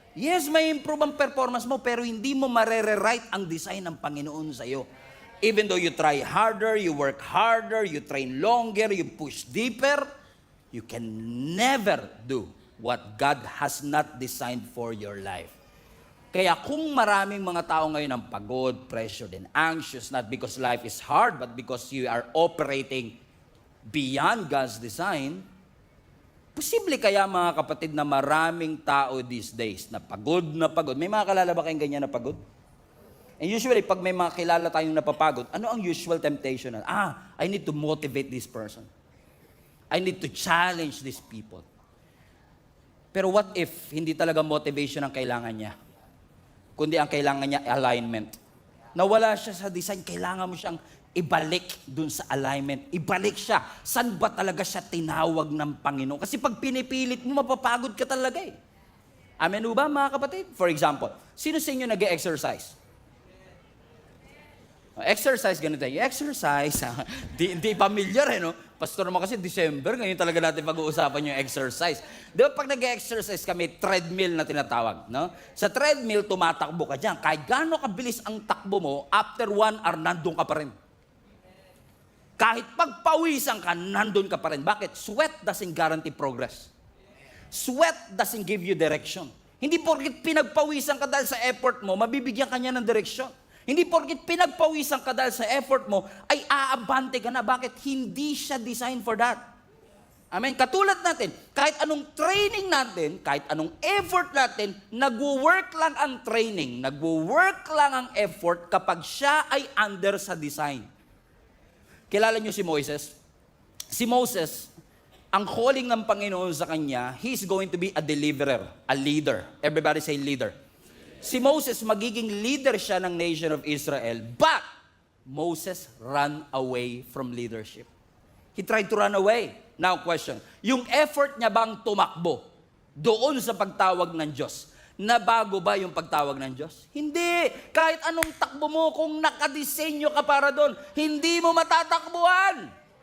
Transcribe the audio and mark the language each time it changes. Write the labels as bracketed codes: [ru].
[tl] Yes, may improve ang performance mo, pero hindi mo marere-right ang design ng Panginoon sa'yo. [en] Even though you try harder, you work harder, you train longer, you push deeper, you can never do what God has not designed for your life. [tl] Kaya kung maraming mga tao ngayon ang pagod, pressured, and anxious, not because life is hard, but because you are operating beyond God's design, posible kaya mga kapatid na maraming tao these days na pagod na pagod. May mga kalala ba kayong ganyan na pagod? And usually, pag may mga kilala tayong napapagod, ano ang usual temptation? [en] I need to motivate this person. I need to challenge these people. [tl] Pero what if hindi talaga motivation ang kailangan niya? Kundi ang kailangan niya, alignment. Nawala siya sa design, kailangan mo siyang ibalik dun sa alignment. Ibalik siya. San ba talaga siya tinawag ng Panginoon? Kasi pag pinipilit mo, mapapagod ka talaga eh. Amen ba mga kapatid? For example, sino sa inyo nag-exercise? Exercise, ganito tayo. Exercise, di familiar no? Pastor naman kasi December, ngayon talaga natin pag-uusapan yung exercise. Di ba pag nag-exercise kami, treadmill na tinatawag, no? Sa treadmill, tumatakbo ka dyan. Kahit gaano kabilis ang takbo mo, after 1 hour, nandun ka pa rin. Kahit pagpawisan ka, nandun ka pa rin. Bakit? [en] Sweat doesn't guarantee progress. Sweat doesn't give you direction. [tl] Hindi porket pinagpawisan ka dahil sa effort mo, mabibigyan ka niya ng direksyon. Hindi porket pinagpawisan ka dahil sa effort mo, ay aabante ka na. Bakit? Hindi siya designed for that. Amen? Katulad natin, kahit anong training natin, kahit anong effort natin, nagwo-work lang ang training, nagwo-work lang ang effort kapag siya ay under sa design. Kilala niyo si Moses? Si Moses, ang calling ng Panginoon sa kanya, he's going to be a deliverer, a leader. Everybody say leader. [en] Si Moses, magiging leader siya ng nation of Israel, but Moses ran away from leadership. He tried to run away. [tl] Now question, yung effort niya bang tumakbo doon sa pagtawag ng Diyos, nabago ba yung pagtawag ng Diyos? Hindi. Kahit anong takbo mo, kung nakadisenyo ka para doon, hindi mo matatakbuhan.